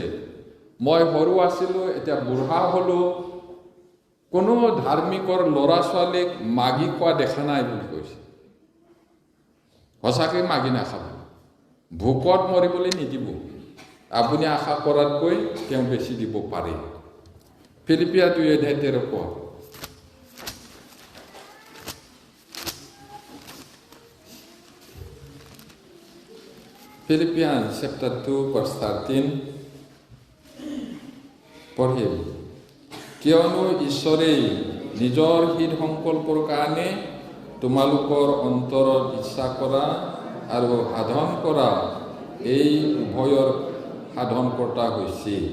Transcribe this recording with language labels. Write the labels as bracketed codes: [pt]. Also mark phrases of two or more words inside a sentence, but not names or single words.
[as] মই সৰু আছিলোঁ, এতিয়া বুঢ়া হ'লোঁ, কোনো ধাৰ্মিকৰ ল'ৰা ছোৱালীক মাগি খোৱা দেখা নাই বুলি কৈছে। সঁচাকৈ মাগি নাখাব, ভোকত মৰিবলৈ নিদিব। আপুনি আশা কৰাতকৈ তেওঁ বেছি দিব পাৰে। [en] ফিলিপিয়া 2:13 Philippians chapter 2 verse 13 পঢ়িম। [as] কিয়নো ঈশ্বৰে নিজৰ হিত সংকল্পৰ কাৰণে তোমালোকৰ অন্তৰত ইচ্ছা কৰা আৰু সাধন কৰা এই উভয়ৰ সাধনকৰ্তা হৈছে।